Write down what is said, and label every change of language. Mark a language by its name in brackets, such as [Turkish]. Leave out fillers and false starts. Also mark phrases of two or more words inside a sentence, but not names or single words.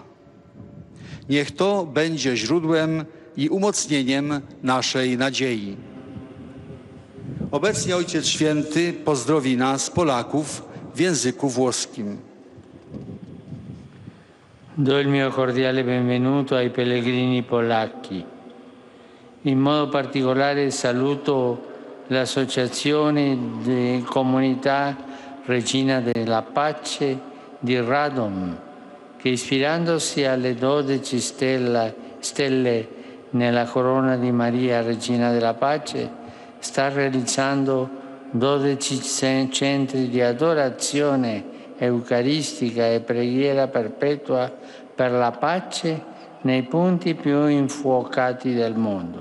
[Polish] Niech to będzie źródłem i umocnieniem naszej nadziei. Obecnie Ojciec Święty pozdrowi nas, Polaków, w języku włoskim. [Italian] Do il mio cordiale benvenuto ai pellegrini polacchi. In modo particolare saluto l'Associazione di Comunità Regina della Pace di Radom, che ispirandosi alle 12 stelle nella corona di Maria, Regina della Pace, sta realizzando 12 centri di adorazione eucaristica e preghiera perpetua per la pace nei punti più infuocati del mondo.